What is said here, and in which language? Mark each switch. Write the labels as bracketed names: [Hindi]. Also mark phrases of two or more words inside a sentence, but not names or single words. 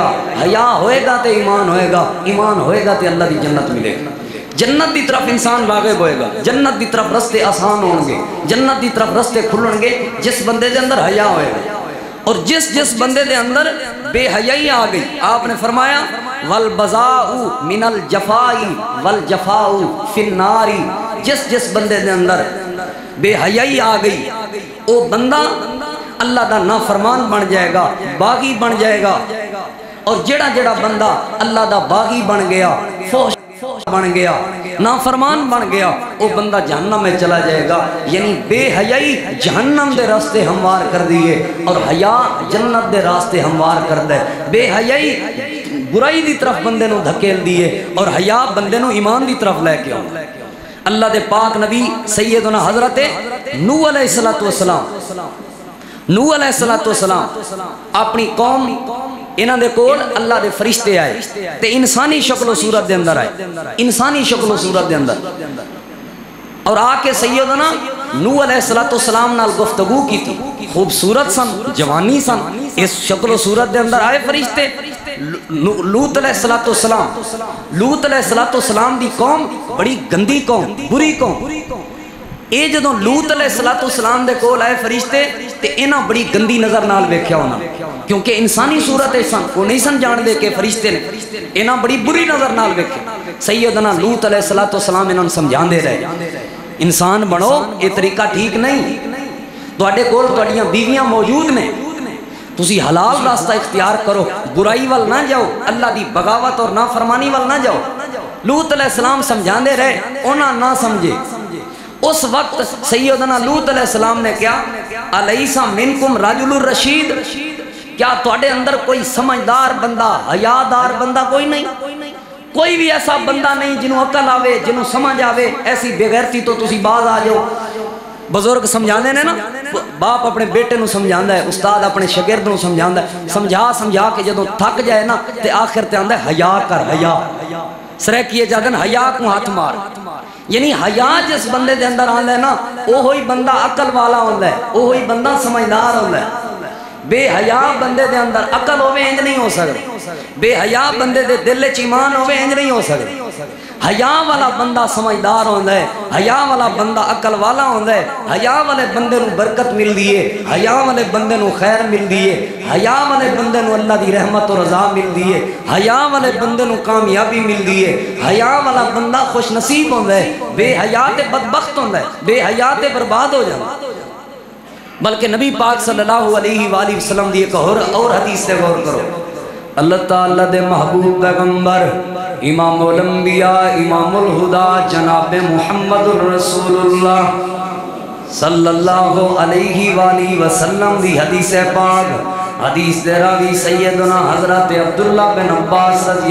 [Punjabi] حیا ہوئے گا تے ایمان ہوئے گا، ایمان ہوئے گا تے اللہ دی جنت ملے گا. جنت دی طرف انسان راغب ہوئے گا، جنت دی طرف رستے آسان ہوں گے، جنت دی طرف رستے کھلن گے جس بندے دے اندر حیا ہوئے گا. اور جس بندے دے اندر بے حیائی آ گئی، آپ نے فرمایا [Arabic] والبذاء من الجفاء والجفاء فی النار. [Punjabi] جس بندے دے اندر بے حیائی آ گئی وہ بندہ اللہ دا نافرمان بن جائے گا، باغی بن جائے گا. اور جڑا بندہ اللہ دا باغی بن گیا، فحش بن گیا، نافرمان بن گیا، [Urdu] وہ بندہ جہنم میں چلا جائے گا. [Punjabi] یعنی بے حیائی جہنم دے راستے ہموار کر دیئے اور حیا جنت دے راستے ہموار کر دے. بے حیائی برائی دی طرف بندے نو دھکیل دیئے اور حیا بندے نو ایمان دی طرف لے کے آؤ. اللہ دے پاک نبی سیدنا حضرت نوح علیہ السلام، نوح علیہ السلام اپنی قوم انہاں دے کول اللہ دے فرشتے آئے تے انسانی شکل و صورت دے اندر آئے، انسانی شکل و صورت دے اندر، اور آ کے سیدنا نوح علیہ السلام نال گفتگو کی تھی. خوبصورت سن، جوانی سن، اس شکل و صورت دے اندر آئے فرشتے. لوط علیہ السلام دی قوم بڑی گندی قوم، بری قوم. اے جدوں لوط علیہ السلام دے کول آئے فرشتے تے انہاں بڑی گندی نظر نال ویکھیا انہاں، کیونکہ انسانی صورت سن، وہ نہیں سن جان دے کہ فرشتے نے. انہاں بڑی بری نظر نال ویکھیا. سیدنا لوط علیہ السلام انہاں سمجھاندے رہے انسان بنو، یہ طریقہ ٹھیک نہیں. تواڈے کول تواڈیاں بیویاں موجود نے، تسی حلال راستہ اختیار کرو، برائی وال نہ جاؤ، اللہ دی بغاوت اور نافرمانی وال نہ جاؤ. لوط علیہ السلام سمجھاندے رہے، انہاں نہ سمجھے. اس وقت سیدنا لوط علیہ السلام نے کیا [Arabic] الیس منکم رجل الرشید، [Punjabi] کیا تواڈے اندر کوئی سمجھدار بندہ، حیادار بندہ کوئی نہیں؟ کوئی بھی ایسا بندہ نہیں جنہوں عقل آوے، جنہوں سمجھ آوے؟ ایسی بے غیرتی تو تسی باز آ جاؤ. بزرگ سمجھانے نے نا، باپ اپنے بیٹے نو سمجھاندا ہے، استاد اپنے شاگرد نو سمجھاندا ہے، سمجھا کے جدوں تھک جائے نا تے آخر تے آندا ہے حیا کر، حیا سرکیے جادن حیا کو ہاتھ مار. یعنی حیا جس بندے دے اندر آندا ہے نا اوہی بندہ عقل والا ہوندا ہے، اوہی بندہ سمجھدار ہوندا ہے. بے حیا بندے دے اندر عقل ہوے انج نہیں ہو سکدا، بے حیا بندے دے دل وچ ایمان ہوے انج نہیں ہو سکدا. حیا والا بندہ سمجھدار ہوندا ہے، حیا والا بندہ عقل والا ہوندا ہے، حیا والے بندے نو برکت ملدی ہے، حیا والے بندے نو خیر ملدی ہے، حیا والے بندے نو اللہ دی رحمت و رضا ملدی ہے، حیا والے بندے نو کامیابی ملدی ہے، حیا والا بندہ خوش نصیب ہوندا ہے. بے حیا تے بدبخت ہوندا ہے، بے حیا تے برباد ہو جاندا. بلکہ نبی پاک صلی اللہ علیہ وآلہ وسلم دی ایک اور حدیث سے غور کرو. اللہ تعالیٰ دے محبوب پیغمبر امام الانبیاء امام الہدی جناب محمد الرسول اللہ صلی اللہ علیہ وآلہ وسلم دی حدیث پاک، حدیث دے راوی سیدنا حضرت عبداللہ بن عباس رضی